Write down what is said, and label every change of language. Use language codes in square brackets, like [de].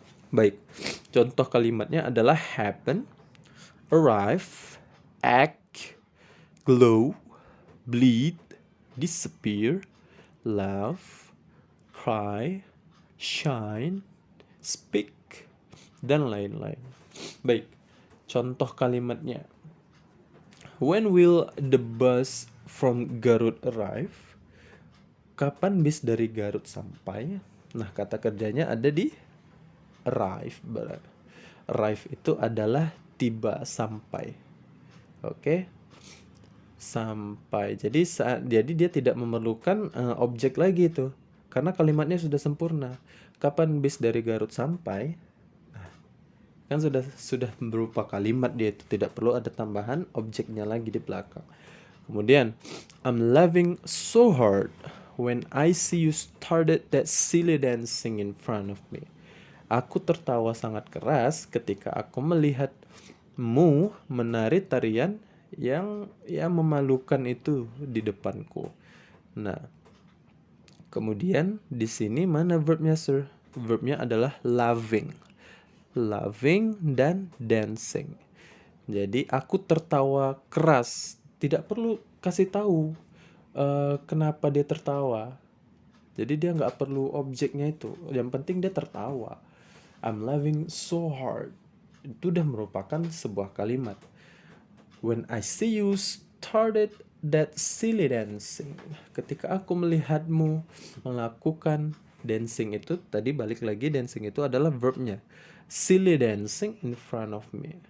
[id] Baik, contoh kalimatnya adalah happen, arrive, act, glow, bleed, disappear, laugh, cry, shine, speak, dan lain-lain. Baik, contoh kalimatnya. [en] When will the bus from Garut arrive? [id] Kapan bis dari Garut sampai? Nah, kata kerjanya ada di arrive. Arrive itu adalah tiba, sampai. Oke. Sampai. Jadi dia tidak memerlukan objek lagi tuh. Karena kalimatnya sudah sempurna. Kapan bis dari Garut sampai? Nah, kan sudah berupa kalimat dia itu, tidak perlu ada tambahan objeknya lagi di belakang. Kemudian, [en] I'm laughing so hard when I see you started that silly dancing in front of me. [id] Aku tertawa sangat keras ketika aku melihatmu menari tarian yang memalukan itu di depanku. Nah, kemudian di sini mana verbnya, sir? Verbnya adalah loving. Loving dan dancing. Jadi aku tertawa keras. Tidak perlu kasih tahu kenapa dia tertawa. Jadi dia nggak perlu objeknya itu. Yang penting dia tertawa. [en] I'm laughing so hard. [id] Itu udah merupakan sebuah kalimat. [en] When I see you started that silly dancing. [id] Ketika aku melihatmu melakukan dancing itu, tadi balik lagi, dancing itu adalah verbnya. [en] Silly dancing in front of me.